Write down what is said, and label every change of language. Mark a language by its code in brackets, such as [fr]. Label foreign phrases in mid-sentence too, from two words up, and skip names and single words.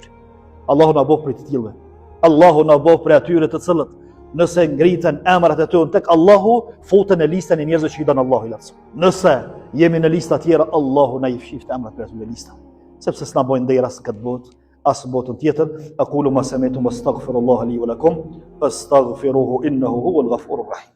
[sq] Allahu na bëj prej të tillëve. Allahu na bëj prej atyre të cilët nëse ngritën emrat e tyre tek Allahu, futen në listën e njerëzve që i don Allahu i lartësuar. Nëse jemi në lista tjera, Allahu na i fshift emrat për atë listë. Sepse s'na bojnë derë as këtë botë, as botën tjetër. [ar] أقول ما سمعتم وأستغفر الله لي ولكم فاستغفروه إنه هو الغفور الرحيم.